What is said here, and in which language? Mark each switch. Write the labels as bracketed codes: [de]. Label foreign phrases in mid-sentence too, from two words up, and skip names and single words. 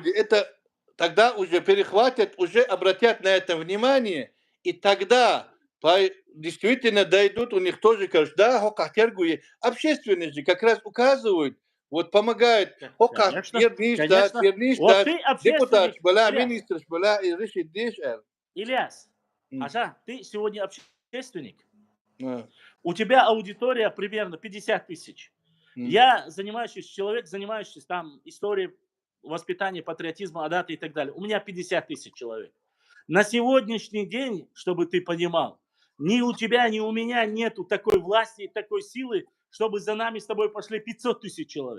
[ru] люди, это тогда уже перехватят, уже обратят на это внимание, и тогда действительно дойдут, у них тоже скажут, да, хокахтергуи, общественность же как раз указывают, вот помогают, Конечно, конечно. Вот ты депутат, общественник. была Ильяс, министр, была и решит дешер. Ильяс, Аша, ты сегодня общественник. А. У тебя аудитория примерно 50 тысяч. Я человек, занимающийся там историей воспитания, патриотизма, адаты и так далее. У меня 50 тысяч человек. На сегодняшний день, чтобы ты понимал, ни у тебя, ни у меня нету такой власти и такой силы, чтобы за нами с тобой пошли 500 тысяч человек.